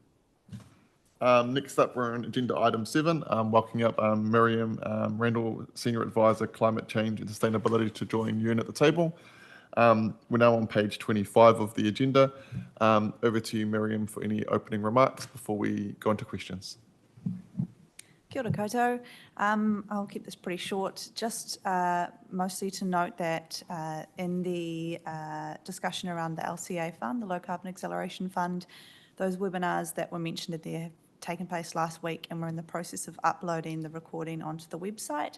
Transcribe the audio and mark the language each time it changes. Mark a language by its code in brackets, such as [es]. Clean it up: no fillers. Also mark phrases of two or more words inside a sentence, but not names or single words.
[en] Next up, we're on agenda item 7, welcoming up Miriam Randall, Senior Advisor, Climate Change and Sustainability, to join Ewan at the table. We're now on page 25 of the agenda. Over to you, Miriam, for any opening remarks before we go into questions. [mi] Kia ora koutou. [en] I'll keep this pretty short, just mostly to note that in the discussion around the LCA fund, the Low Carbon Acceleration Fund, those webinars that were mentioned there have taken place last week, and we're in the process of uploading the recording onto the website.